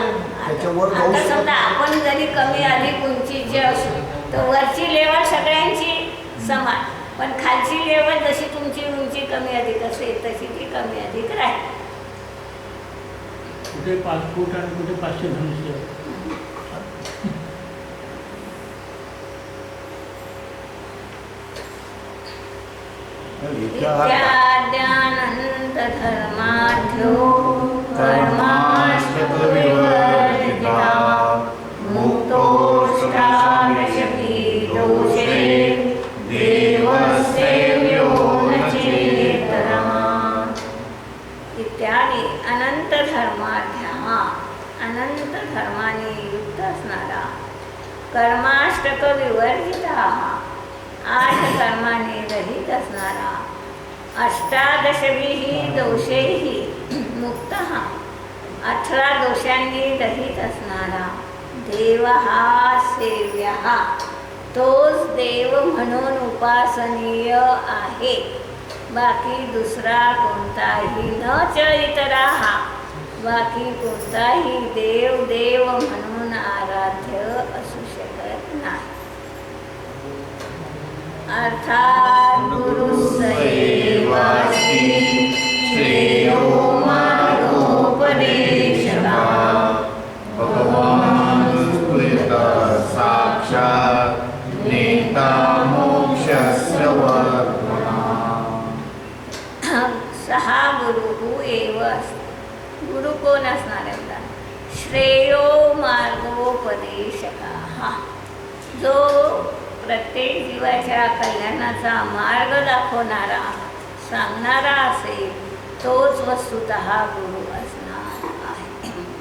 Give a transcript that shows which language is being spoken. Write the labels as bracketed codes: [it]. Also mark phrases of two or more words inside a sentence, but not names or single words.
[mr] त्याच्यावर जाऊ आता शकत समजा नाही. आपण जरी कमी अधिक उंचीचे असू, तर वरची लेवल सगळ्यांची समान, पण खालची लेवल जशी तुमची उंची कमी अधिक असेल तशी ती कमी अधिक राहील. कुठे 5 फूट आणि कुठे 500 धनुष्य. [sa] इत्याद्यानंत धर्माढ्यो कर्माष्टकविवर्जिता मुक्तोऽष्टादशभिः दोषे देवसेव्यो न चेतरः. इत्यादी अनंत धर्माढ्या, [mr] अनंत धर्माने युक्त असणारा, [sa] कर्माष्टक विवर्जिता, [mr] 8 कर्माने रहित असणारा, 18 दोषेही मुक्त, 18 दोषांनी रहित असणारा, देव हा सेव्य, तोच देव म्हणून उपासनीय आहे. बाकी दुसरा कोणताही न चरितरा, बाकी कोणताही देव देव म्हणून आराध्य असू शकत नाही. [sa] अर्थात गुरुसेवासी श्रेयो मार्गोपदेशका, भगवान स्फुरिता साक्षात नेता मोक्षस्य वर्त्मना. [mr] 6 गुरु एव असतात. गुरु कोण असणार आहे? [sa] श्रेयो मार्गोपदेशका, [mr] जो प्रत्येक जीवाच्या कल्याणाचा मार्ग दाखवणारा, सांगणारा असेल, तोच वस्तुतः गुरु असणार आहे.